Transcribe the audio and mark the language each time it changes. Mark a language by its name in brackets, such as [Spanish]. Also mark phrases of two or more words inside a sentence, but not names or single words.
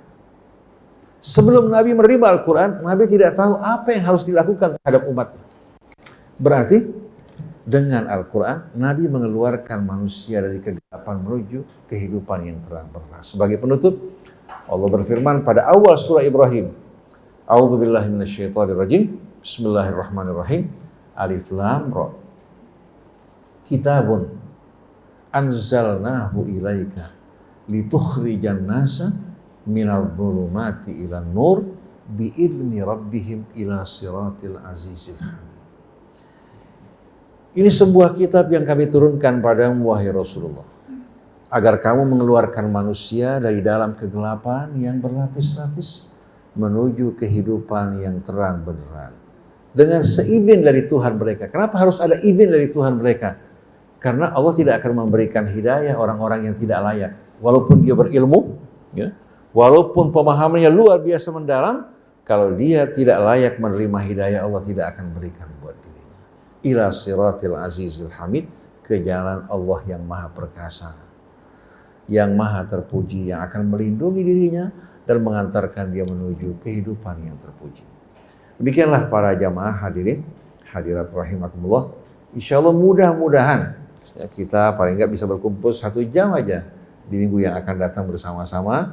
[Indonesian] Sebelum Nabi menerima Al-Quran, Nabi tidak tahu apa yang harus dilakukan terhadap umatnya. Berarti dengan Al-Quran, Nabi mengeluarkan manusia dari kegelapan menuju kehidupan yang terang benderang. Sebagai penutup, Allah berfirman pada awal surah Ibrahim, [Arabic] أعوذ بالله من الشيطان الرجيم، بسم الله الرحمن الرحيم، ألف لام راء. كتاب أنزلناه إليك لتخرج الناس من الظلمات إلى النور بإذن ربهم إلى صراط العزيز الحميد. [Indonesian] Ini sebuah kitab yang kami turunkan padamu wahai Rasulullah, agar kamu mengeluarkan manusia dari dalam kegelapan yang berlapis-lapis menuju kehidupan yang terang benderang dengan seizin dari Tuhan mereka. Kenapa harus ada izin dari Tuhan mereka? Karena Allah tidak akan memberikan hidayah orang-orang yang tidak layak. Walaupun dia berilmu, ya, walaupun pemahamannya luar biasa mendalam, kalau dia tidak layak menerima hidayah, Allah tidak akan berikan buat dirinya. [Arabic] إلى صراط العزيز الحميد, [Indonesian] ke jalan Allah yang maha perkasa, yang maha terpuji, yang akan melindungi dirinya dan mengantarkan dia menuju kehidupan yang terpuji. Demikianlah para jamaah hadirin, hadirat rahimakumullah. [Arabic] إن شاء الله [Indonesian] mudah-mudahan ya, kita paling nggak bisa berkumpul 1 jam aja di minggu yang akan datang bersama-sama.